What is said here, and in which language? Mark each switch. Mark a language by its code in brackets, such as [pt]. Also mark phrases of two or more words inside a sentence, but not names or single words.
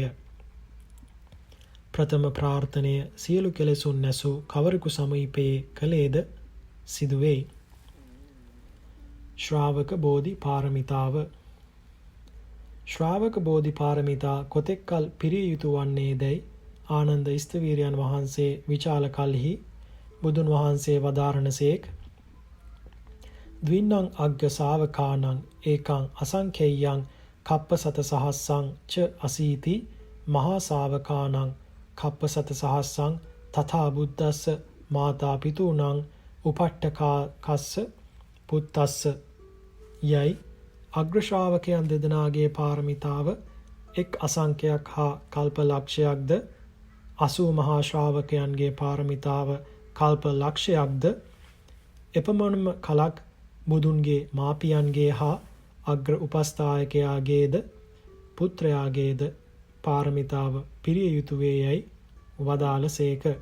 [si] ප්‍රථම ප්‍රාර්ථනය සියලු කෙලෙසුන් නැසූ කවරෙකු සමීපයේ කළේද සිදුවෙයි. ශ්‍රාවක බෝධි පාරමිතාව. ශ්‍රාවක බෝධි පාරමිතා කොතෙක් කල් පිරිය යුතු වන්නේදැයි ආනන්ද ස්තවීරයන් වහන්සේ විචාල කල්හි බුදුන් වහන්සේ වදාරණසේක්. [pi] ද්වින්නං අග්ග ශාවකානං ඒකං අසංඛේයං කප්පසත සහස්සං ච අසීති මහා ශාවකානං කප්පසත සහස්සං තථා බුද්දස්ස මාතා පිතූනං උපට්ඨකස්ස පුත්තස්ස [si] යයි අග්‍ර ශ්‍රාවකයන් දෙදෙනාගේ පාරමිතාව එක් අසංඛ්‍යයක් හා කල්ප ලක්ෂයක්ද, 80 මහා ශ්‍රාවකයන්ගේ පාරමිතාව කල්ප ලක්ෂයක්ද, එපමණම කලක් බුදුන්ගේ මාපියන්ගේ හා අග්‍ර උපස්ථායකයාගේද පුත්‍රයාගේද පාරමිතාව පිරිය යුතු වේ යයි වදාළසේක.